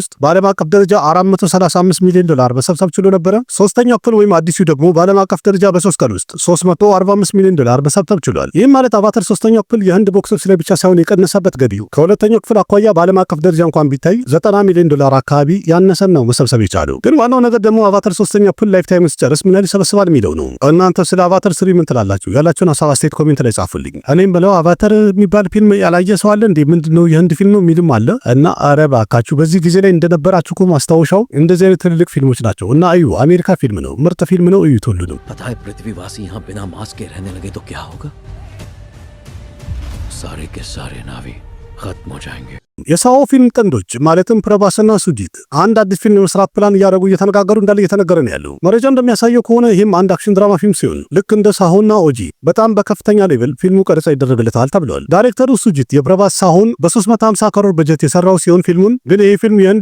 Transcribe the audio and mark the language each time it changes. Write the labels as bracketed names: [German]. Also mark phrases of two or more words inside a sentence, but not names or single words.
[Amharic] ውስጥ በዓለም አቀፍ ደረጃ $435 ሚሊዮን መሰብሰብ ችሎ ነበረ። ሶስተኛው ክፍል ወይም አዲሱ ደግሞ በዓለም አቀፍ ደረጃ በ3 ቀን ውስጥ $345 ሚሊዮን መሰብሰብ ችሏል። ይህም ማለት አቫታር ሶስተኛው ክፍል የህንድ [English] box office [Amharic] ላይ ብቻ ሳይሆን የቀነሰበት ገቢው ከሁለተኛው ክፍል አኳያ በዓለም አቀፍ ደረጃ እንኳን ቢታይ $90 ሚሊዮን አካባቢ ያነሰን ነው መሰብሰብ የቻለው። ግን ዋናው ነገር ደግሞ አቫታር ሶስተኛው ክፍል [English] life time [Amharic] ሲጨርስ ምን ያህል ይሰበስባል የሚለው ነው። እናንተ ስለ አቫታር 3 ምን ትላላችሁ? ያላችሁን ሀሳብ አስተያየት ኮሜንት ላይ ጻፉልኝ። እኔም ብለው አቫታር የሚባል ፊልም ያላየ ሰው አለ እንዴ? ምንድነው የህንድ ፊልም ነው የሚልም አለ እና ኧረ እባካችሁ በዚህ ጊዜ ላይ እንደነበራችሁ እኮ ማስታወሻው እንደዚህ አይነት ትልልቅ ፊልሞች ናቸው እና እዩ አሜሪካ ፊልም ነው፣ ምርጥ ፊልም ነው፣ እዩት ሁሉንም። [Hindi] पता है पृथ्वीवासी यहाँ बिना मास्क के रहने लगे तो क्या होगा? सारे के सारे नावी खत्म हो जाएंगे। [Amharic] የሳኦ ፊልም ጥንዶች ማለትም ፕረባስና ሱጂት አንድ አዲስ ፊልም መስራት ፕላን እያደረጉ እየተነጋገሩ እንዳለ እየተነገረ ነው ያለው። መረጃው እንደሚያሳየው ከሆነ ይህም አንድ [English] action drama film [Amharic] ሲሆን ልክ እንደ ሳሆና ኦጂ በጣም በከፍተኛ ሌቭል ፊልሙ ቀረጻ ይደረግለታል ተብሏል። ዳይሬክተሩ ሱጂት የፕረባስ ሳሆን በ350 ከሮር በጀት የሰራው ሲሆን ፊልሙን ግን ይህ ፊልም የህንድ